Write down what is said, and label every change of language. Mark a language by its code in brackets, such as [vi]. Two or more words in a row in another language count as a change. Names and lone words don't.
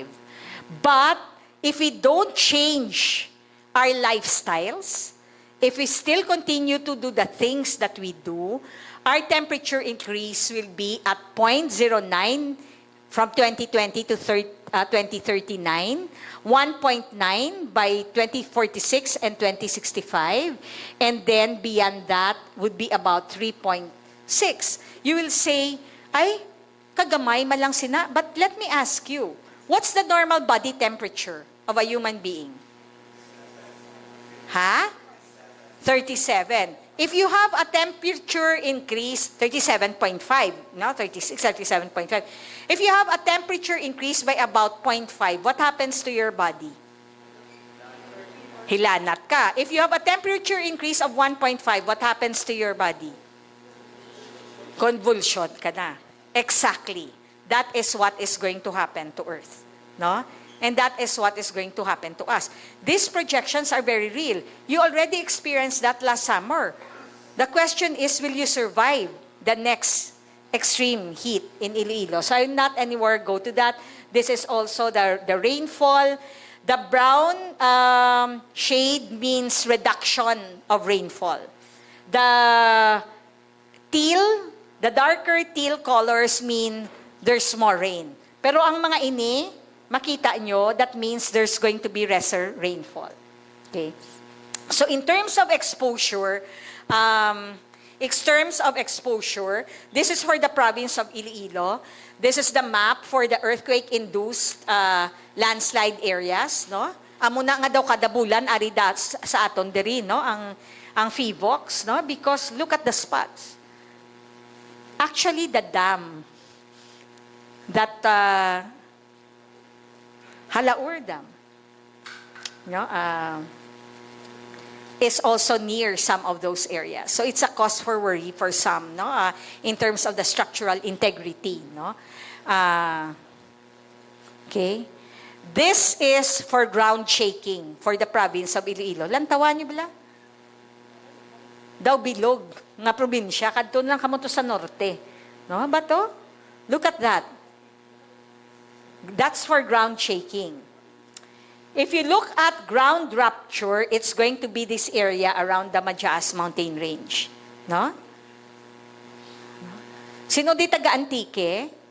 [en] But if we don't change our lifestyles, if we still continue to do the things that we do, our temperature increase will be at 0.09 from 2020 to 2039, 1.9 by 2046 and 2065, and then beyond that would be about 3.6. You will say, [hil] ay, kagamay malang sina, [en] but let me ask you, what's the normal body temperature of a human being? 37. If you have a temperature increase, 37.5, no, 36, 37.5. If you have a temperature increase by about 0.5, what happens to your body? [hil] Hilanat ka. [en] If you have a temperature increase of 1.5, what happens to your body? [hil] Convulsion ka na. [en] Exactly. That is what is going to happen to Earth. No? And that is what is going to happen to us. These projections are very real. You already experienced that last summer. The question is, will you survive the next extreme heat in Iloilo? So I will not anywhere go to that. This is also the rainfall. The brown shade means reduction of rainfall. The darker teal colors mean there's more rain. [hil] Pero ang mga ini, makita nyo, [en] that means there's going to be lesser rainfall. Okay? So in terms of exposure, this is for the province of Iloilo. This is the map for the earthquake-induced landslide areas, no? [hil] Amo na nga daw kada bulan ari sa aton diri, no? Ang FIVOX, no? [en] Because look at the spots. Actually, the dam that Halaur Dam, no? Is also near some of those areas. So it's a cause for worry for some, no? In terms of the structural integrity, no? Okay. This is for ground shaking for the province of Iloilo. [hil] Lantawan niyo bala? Daw bilog nga probinsya kadto lang kamo to sa norte, no? Bato? [en] Look at that. That's for ground shaking. If you look at ground rupture, it's going to be this area around the Majaas mountain range. [hil] No? Sino di taga-Antique?